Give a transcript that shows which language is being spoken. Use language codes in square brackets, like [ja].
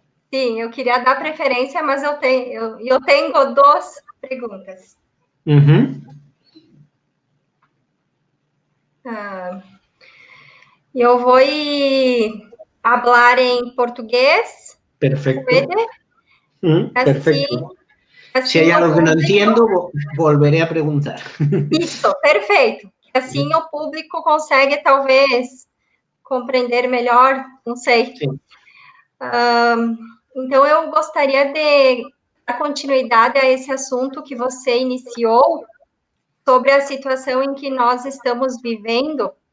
[pt] Sim, eu queria dar preferência, mas eu tenho 2 perguntas. Eu vou falar em português. [es] Perfecto. Perfecto. [pt] Assim, [es] si hay algo que no entiendo, volveré a [pt] perguntar. Isso, perfeito. Assim o público consegue, talvez, compreender melhor, não sei. Então, eu gostaria de dar continuidade a esse assunto que você iniciou, sobre a situação em que nós estamos vivendo.